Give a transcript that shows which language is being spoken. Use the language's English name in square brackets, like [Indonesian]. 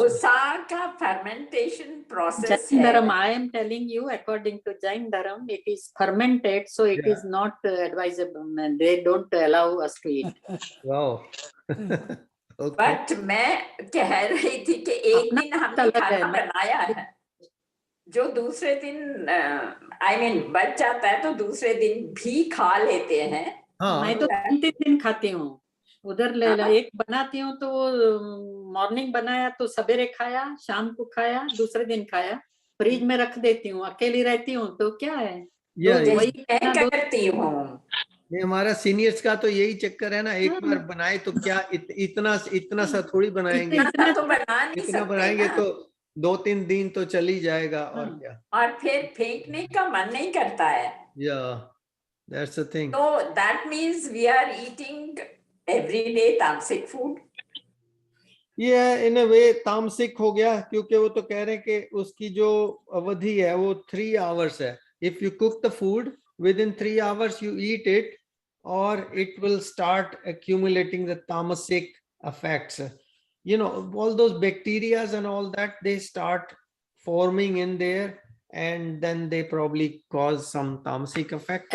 [Hindi] डोसा का fermentation process [English] Jain [Hindi] है। [English] Dharam, I am telling you, according to Jain Dharam, it is fermented, so it Yeah. is not advisable. And they don't allow us to eat. Wow. Okay. [Hindi] But मैं कह रही थी कि एक दिन हमने खाना बनाया है जो दूसरे दिन [English] I mean [Hindi] बच जाता है तो दूसरे दिन भी खा लेते हैं। हाँ, मैं तो 3 दिन खाती हूँ उधर ले एक बनाती हूँ तो मॉर्निंग बनाया तो सवेरे खाया, शाम को खाया, दूसरे दिन खाया, फ्रिज में रख देती हूँ, अकेली रहती हूँ तो क्या है, वही मैं करती हूँ। नहीं, हमारा सीनियर्स का तो यही चक्कर है ना, एक बार बनाए तो क्या इतना सा थोड़ी बनाएंगे, इतना तो बना नहीं इतना सकते बनाएंगे ना। तो 2-3 दिन तो चल ही जाएगा और क्या, और फिर फेंकने का मन नहीं करता है। [English] Yeah, that's the thing. So that means we are eating every day tamasic food. Yeah, in a way [Hindi] तामसिक हो गया, क्योंकि वो तो कह रहे हैं कि उसकी जो अवधि है वो 3 hours है. [English] If you cook the food within 3 hours you eat it, or it will start accumulating the tamasic effects. You know, all those bacteria and all that, they start forming in there, and then they probably cause some tamasic effect.